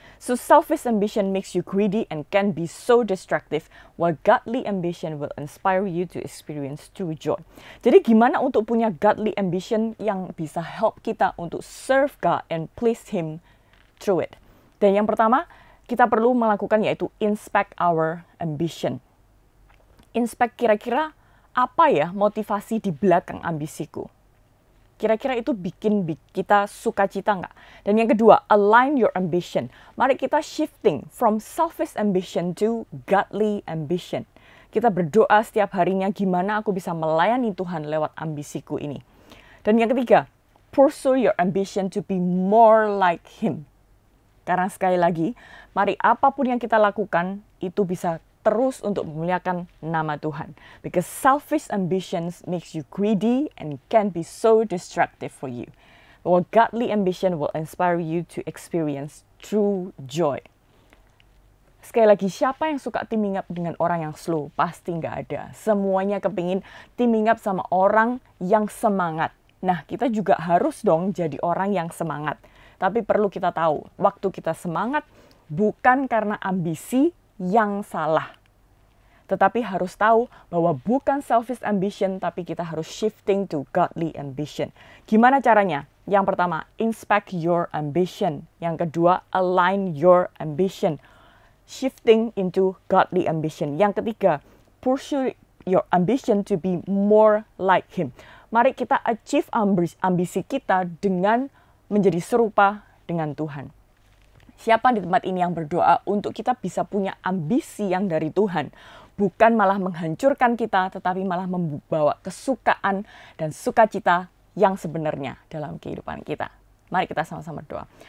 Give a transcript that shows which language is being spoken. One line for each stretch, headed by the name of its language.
English: So selfish ambition makes you greedy and can be so destructive, while godly ambition will inspire you to experience true joy.
Indonesian: Jadi gimana untuk punya godly ambition yang bisa help kita untuk
English: serve God and please Him through it?
Indonesian: Dan yang pertama, kita perlu melakukan yaitu
English: inspect our ambition.
Indonesian: Inspect kira-kira apa ya motivasi di belakang ambisiku? Kira-kira itu bikin kita sukacita nggak? Dan yang kedua,
English: align your ambition.
Indonesian: Mari kita
English: shifting from selfish ambition to godly ambition.
Indonesian: Kita berdoa setiap harinya gimana aku bisa melayani Tuhan lewat ambisiku ini. Dan yang ketiga,
English: pursue your ambition to be more like Him.
Indonesian: Karena sekali lagi, mari apapun yang kita lakukan itu bisa terus untuk memuliakan nama Tuhan.
English: Because selfish ambitions makes you greedy and can be so destructive for you. While godly ambition will inspire you to experience true joy.
Indonesian: Sekali lagi, siapa yang suka teaming up dengan orang yang slow? Pasti nggak ada. Semuanya kepingin teaming up sama orang yang semangat. Nah, kita juga harus dong jadi orang yang semangat. Tapi perlu kita tahu, waktu kita semangat bukan karena ambisi yang salah. Tetapi harus tahu bahwa bukan
English: selfish ambition,
Indonesian: tapi kita harus
English: shifting to godly ambition.
Indonesian: Gimana caranya? Yang pertama,
English: inspect your ambition.
Indonesian: Yang kedua,
English: align your ambition. Shifting into godly ambition.
Indonesian: Yang ketiga,
English: pursue your ambition to be more like Him.
Indonesian: Mari kita achieve ambisi kita dengan menjadi serupa dengan Tuhan. Siapa di tempat ini yang berdoa untuk kita bisa punya ambisi yang dari Tuhan? Bukan malah menghancurkan kita, tetapi malah membawa kesukaan dan sukacita yang sebenarnya dalam kehidupan kita. Mari kita sama-sama berdoa.